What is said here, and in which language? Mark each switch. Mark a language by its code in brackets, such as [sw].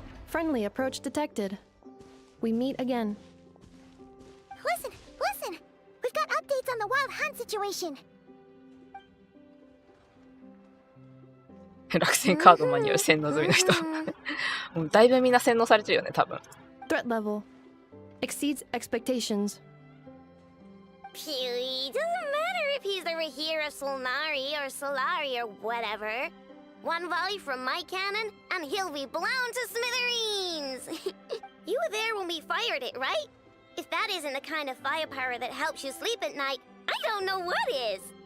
[en] Friendly approach detected. We meet again. Listen! We've got updates on the wild hunt situation. [ja] 楽天カードマンによる洗脳済みの人。もうだいぶみんな洗脳されてるよね、多分。 [en] Threat level exceeds expectations. Phew, doesn't matter if he's the Rahira Solnari or Solari or whatever. One volley from my cannon, and he'll be blown to smithereens! You were there when we fired it, right? If that isn't the kind of firepower that helps you sleep at night, I don't know what is!